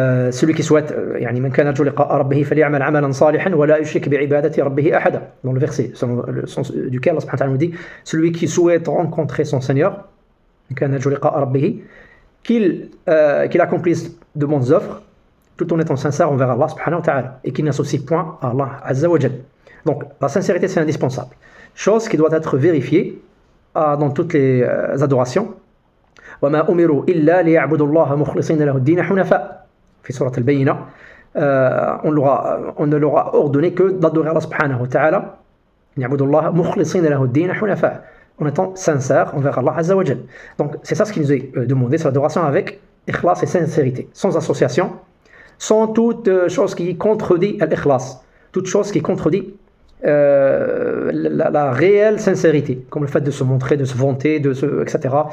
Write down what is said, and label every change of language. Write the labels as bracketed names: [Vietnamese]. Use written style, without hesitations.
[French] Celui qui souhaite [Arabic] من كان يرجو لقاء ربه فليعمل عملا صالحا ولا يشرك بعبادة ربه أحدا, [French] dans le verset selon le sens duquel Allah subhanahu wa ta'ala nous dit, celui qui souhaite rencontrer son Seigneur, [Arabic] من كان يرجو لقاء ربه, [French] qu'il accomplisse de bonnes œuvres tout en étant sincère envers Allah subhanahu wa ta'ala et qu'il n'associe point à Allah azza wa jal. Donc la sincérité, c'est indispensable, chose qui doit être vérifiée dans toutes les adorations. [Arabic] وما أمروا إلا ليعبدوا الله مخلصين له الدين حنفاء في سورة البينة. [French] On ne leur a ordonné que d'adorer Allah subhanahu wa ta'ala, [Arabic] يعبدوا الله مخلصين له الدين حنفاء, [French] en étant sincère envers Allah azza wa jal. Donc c'est ça ce qui nous est demandé, c'est l'adoration avec ikhlas et sincérité, sans association, sans toute chose qui contredit l'ikhlas, toute chose qui contredit la réelle sincérité, comme le fait de se montrer, de se vanter, etc.